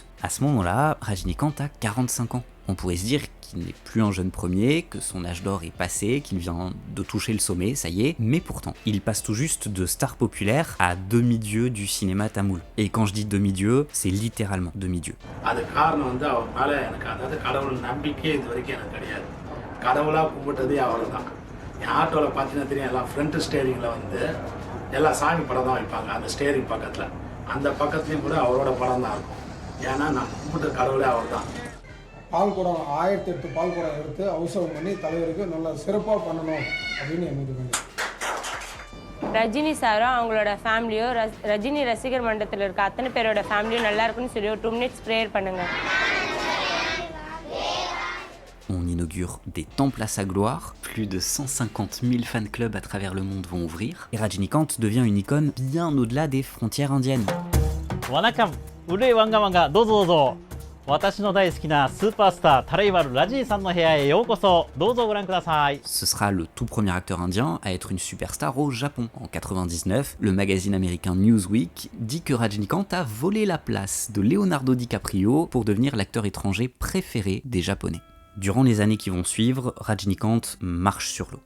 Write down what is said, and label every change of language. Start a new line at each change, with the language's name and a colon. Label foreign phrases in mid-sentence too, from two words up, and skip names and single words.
French: À ce moment-là, Rajinikanth a 45 ans. On pourrait se dire qu'il n'est plus un jeune premier, que son âge d'or est passé, qu'il vient de toucher le sommet, ça y est, mais pourtant, il passe tout juste de star populaire à demi-dieu du cinéma tamoul. Et quand je dis demi-dieu, c'est littéralement demi-dieu.
Tamil: என் ஆட்டோவில் பார்த்தீங்கன்னா தெரியும் எல்லாம்
English: front steeringில்
Tamil: வந்து எல்லா சாமி படம் தான் வைப்பாங்க அந்த ஸ்டேரிங் பக்கத்தில் அந்த பக்கத்துலேயும் கூட அவரோட படம் தான் இருக்கும் ஏன்னா நான் கும்பிட்ட கடவுளே அவர் தான் பால் குடம் 1008 பால் குடம் எடுத்து அவசரம் பண்ணி தலைவருக்கு நல்லா சிறப்பாக பண்ணணும் அப்படின்னு எனக்கு பண்ணி ரஜினி சாரும் அவங்களோட ஃபேமிலியோ ரஜினி ரசிகர் மன்றத்தில் இருக்க அத்தனை பேரோட ஃபேமிலியும் நல்லா இருக்குன்னு சொல்லி ஒரு 2
English: minutes prayer
Tamil: பண்ணுங்க.
French: On inaugure des temples à sa gloire, plus de 150 000 fan clubs à travers le monde vont ouvrir, et Rajinikanth devient une icône bien au-delà des frontières indiennes.
Tamil: வணக்கம், உள்ளே வாங்க வாங்க,
Japanese: どうぞ どうぞ. 私の 大好きな スーパースター Tharaiwaru Rajini-さんの 部屋へ ようこそ、どうぞ ご覧ください.
French: Ce sera le tout premier acteur indien à être une superstar au Japon. En 99, le magazine américain Newsweek dit que Rajinikanth a volé la place de Leonardo DiCaprio pour devenir l'acteur étranger préféré des Japonais. Durant les années qui vont suivre, Rajinikanth marche sur l'eau.